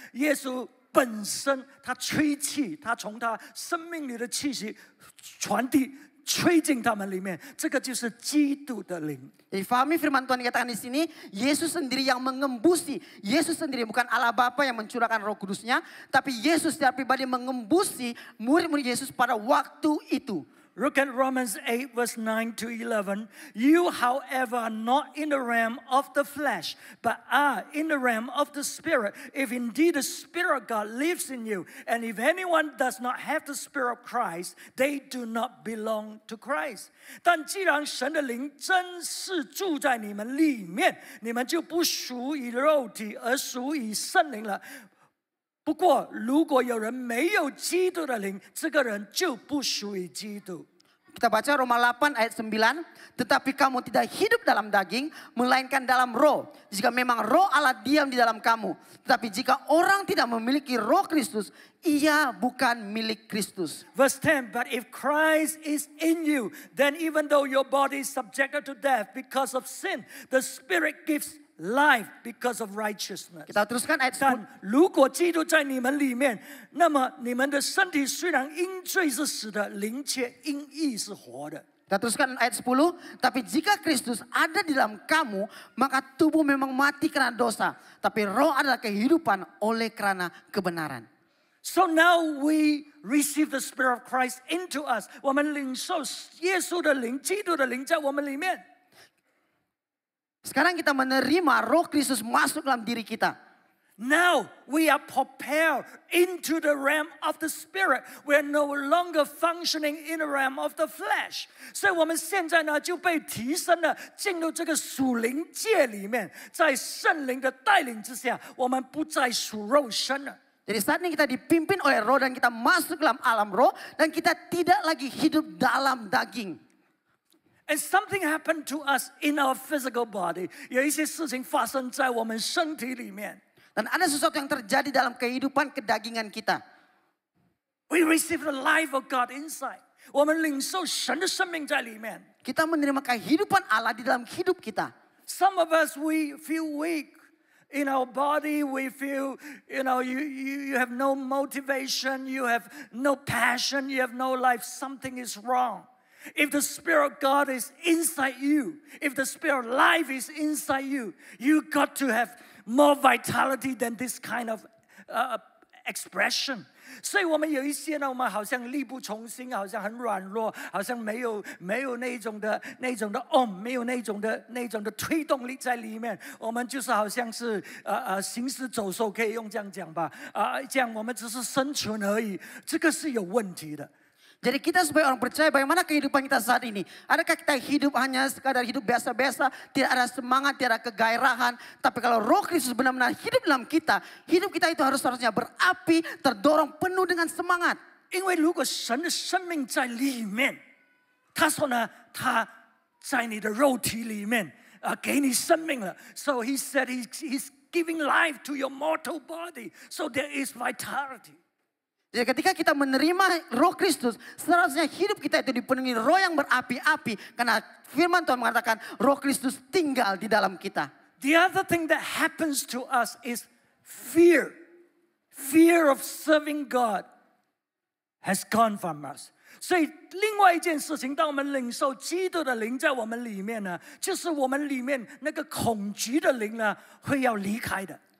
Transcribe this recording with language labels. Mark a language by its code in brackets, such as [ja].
[zh] 耶稣本身他吹气，他从他生命里的气息传递。吹进他们里面，这个就是基督的灵。 [id] Jadi fahami firman Tuhan dikatakan di sini, Yesus sendiri yang mengembusi. Yesus sendiri bukan Allah Bapa yang mencurahkan Roh Kudusnya, tapi Yesus secara pribadi mengembusi murid-murid Yesus pada waktu itu. [en] Look at Romans 8 verse 9 to 11. You, however, are not in the realm of the flesh, but are in the realm of the Spirit. If indeed the Spirit of God lives in you, and if anyone does not have the Spirit of Christ, they do not belong to Christ. [zh] 但既然神的灵真是住在你们里面，你们就不属于肉体，而属于圣灵了。不过，如果有人没有基督的灵，这个人就不属于基督。 [id] Kita baca Roma 8 ayat 9. Tetapi kamu tidak hidup dalam daging, melainkan dalam roh. Jika memang roh Allah diam di dalam kamu. Tetapi jika orang tidak memiliki roh Kristus, ia bukan milik Kristus. [en] Verse 10, but if Christ is in you, then even though your body is subjected to death because of sin, the Spirit gives life because of righteousness. [id] Kita teruskan ayat 10. [zh] 但如果基督在你们里面，那么你们的身体虽然因罪是死的，灵却因义是活的。 [id] Kita teruskan ayat 10. Tapi jika Kristus ada di dalam kamu, maka tubuh memang mati karena dosa. Tapi roh adalah kehidupan oleh karena kebenaran. [en] So now we receive the Spirit of Christ into us. [zh] 我们领受耶稣的灵、基督的灵在我们里面。 [id] Sekarang kita menerima Roh Kristus masuk dalam diri kita. [en] Now we are propelled into the realm of the Spirit. We are no longer functioning in the realm of the flesh. [zh] 所以我们现在呢就被提升了，进入这个属灵界里面，在圣灵的带领之下，我们不再属肉身了。 [id] Jadi saat ini kita dipimpin oleh Roh dan kita masuk dalam alam Roh dan kita tidak lagi hidup dalam daging. [en] And something happened to us in our physical body. [zh] 有一些事情发生在我们身体里面。 [id] Dan ada sesuatu yang terjadi dalam kehidupan kedagingan kita. [en] We receive the life of God inside. [zh] 我们领受神的生命在里面。 [id] Kita menerima kehidupan Allah di dalam hidup kita. [en] Some of us we feel weak in our body. We feel, you have no motivation. You have no passion. You have no life. Something is wrong. If the Spirit of God is inside you, if the Spirit of life is inside you, you got to have more vitality than this kind of expression. [zh] 所以我们有一些呢，我们好像力不从心，好像很软弱，好像没有那种的没有那种的推动力在里面。我们就是好像是行尸走兽，可以用这样讲吧。这样我们只是生存而已，这个是有问题的。 [id] Jadi kita sebagai orang percaya bagaimana kehidupan kita saat ini. Adakah kita hidup hanya sekadar hidup biasa-biasa, tidak ada semangat, tidak ada kegairahan. Tapi kalau Roh Kristus benar-benar hidup dalam kita, hidup kita itu harusnya berapi, terdorong penuh dengan semangat. [zh] 因为如果神的生命在里面，他说呢，他在你的肉体里面给你生命了。 [en] So he said he's giving life to your mortal body. So there is vitality. [id] Jadi ketika kita menerima Roh Kristus, seharusnya hidup kita itu dipenuhi roh yang berapi-api. Karena firman Tuhan mengatakan Roh Kristus tinggal di dalam kita. [en] The other thing that happens to us is fear. Fear of serving God has gone from us. [zh] 所以另外一件事情，当我们领受基督的灵在我们里面呢，就是我们里面那个恐惧的灵呢，会要离开的。